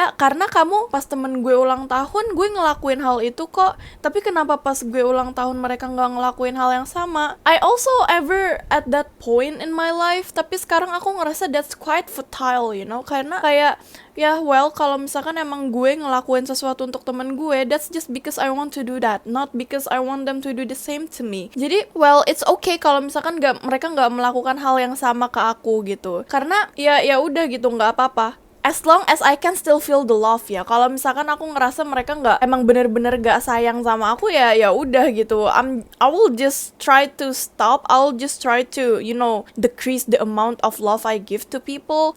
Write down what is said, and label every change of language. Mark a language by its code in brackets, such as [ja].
[id] Karena kamu pas temen gue ulang tahun gue ngelakuin hal itu kok, tapi kenapa pas gue ulang tahun mereka nggak ngelakuin hal yang sama? [en] I also ever at that point in my life, [id] tapi sekarang aku ngerasa [en] that's quite futile, [id] karena kayak kalau misalkan emang gue ngelakuin sesuatu untuk temen gue, [en] that's just because I want to do that, not because I want them to do the same to me. [id] Jadi [en] it's okay [id] kalau misalkan mereka nggak melakukan hal yang sama ke aku gitu, karena ya udah gitu, nggak apa-apa. [en] As long as I can still feel the love [id] ya. Kalau misalkan aku ngerasa mereka emang bener-bener gak sayang sama aku, ya udah gitu. [en] I will just try to stop. I'll just try to decrease the amount of love I give to people.